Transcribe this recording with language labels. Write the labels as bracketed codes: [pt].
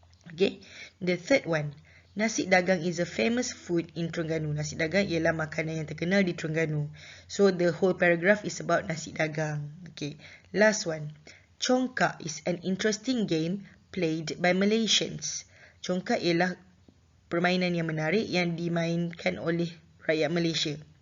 [en] Okay, the third one, nasi dagang is a famous food in Terengganu. [ms] Nasi dagang ialah makanan yang terkenal di Terengganu. [en] So, the whole paragraph is about nasi dagang. Okay, last one, Congkak is an interesting game played by Malaysians. Congkak ialah [ms] permainan yang menarik yang dimainkan oleh rakyat Malaysia.